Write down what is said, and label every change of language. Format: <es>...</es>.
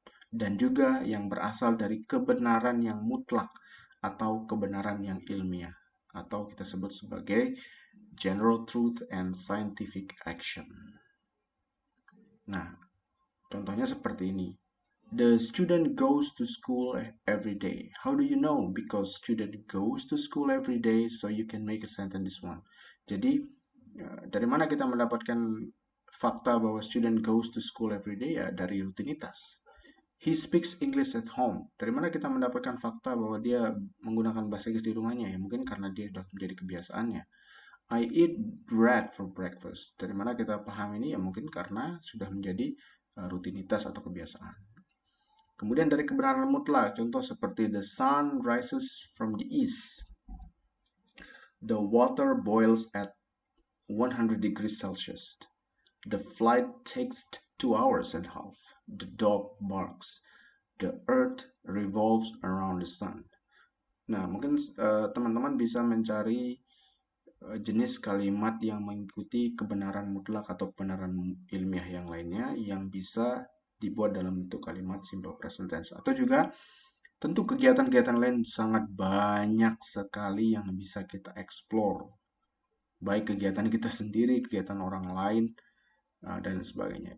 <id>Dan juga yang berasal dari kebenaran yang mutlak atau kebenaran yang ilmiah. Atau kita sebut sebagai</id> <en>general truth and scientific action.</en> <id>Nah, contohnya seperti ini.</id> <en>The student goes to school every day. How do you know? Because student goes to school every day, so you can make a sentence this one.</en> <id>Jadi, dari mana kita mendapatkan fakta bahwa</id> <en>student goes to school every day?</en> <id>Ya, dari rutinitas.</id> <en>He speaks English at home.</en> <id>Dari mana kita mendapatkan fakta bahwa dia menggunakan bahasa Inggris di rumahnya? Ya, mungkin karena dia sudah menjadi kebiasaannya.</id> <en>I eat bread for breakfast.</en> <id>Dari mana kita paham ini? Ya, mungkin karena sudah menjadi rutinitas atau kebiasaan. Kemudian dari kebenaran mutlak, contoh seperti</id> <en>the sun rises from the east. The water boils at 100 degrees Celsius. The flight takes 2 hours and a half. The dog barks. The earth revolves around the sun.</en> <id>Nah, mungkin teman-teman bisa mencari jenis kalimat yang mengikuti kebenaran mutlak atau kebenaran ilmiah yang lainnya yang bisa dibuat dalam bentuk kalimat simple present tense. Atau juga tentu kegiatan-kegiatan lain sangat banyak sekali yang bisa kita explore. Baik kegiatan kita sendiri, kegiatan orang lain, dan sebagainya.</id>